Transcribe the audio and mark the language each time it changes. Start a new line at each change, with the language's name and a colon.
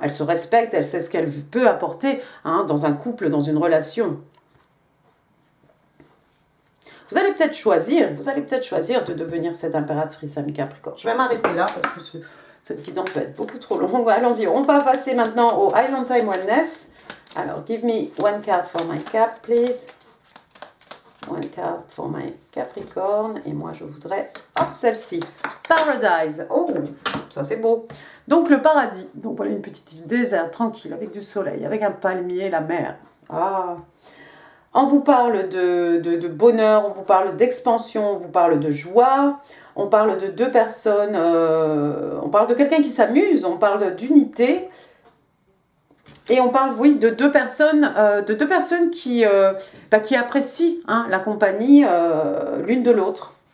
French: Elle se respecte, elle sait ce qu'elle peut apporter dans un couple, dans une relation. Vous allez peut-être choisir de devenir cette impératrice, ami Capricorne. Je vais m'arrêter là parce que cette guidance va être beaucoup trop longue. Allons-y, on va passer maintenant au Island Time Wellness. Alors,
English: give me one card for my cap, please. One card for my Capricorne.
French: Et moi, je voudrais, celle-ci. Paradise. Oh, ça c'est beau. Donc, le paradis. Donc, voilà une petite île déserte, tranquille, avec du soleil, avec un palmier, la mer. On vous parle de bonheur, on vous parle d'expansion, on vous parle de joie, on parle de 2 personnes, on parle de quelqu'un qui s'amuse, on parle d'unité, et on parle, oui, de 2 personnes, qui apprécient la compagnie l'une de l'autre.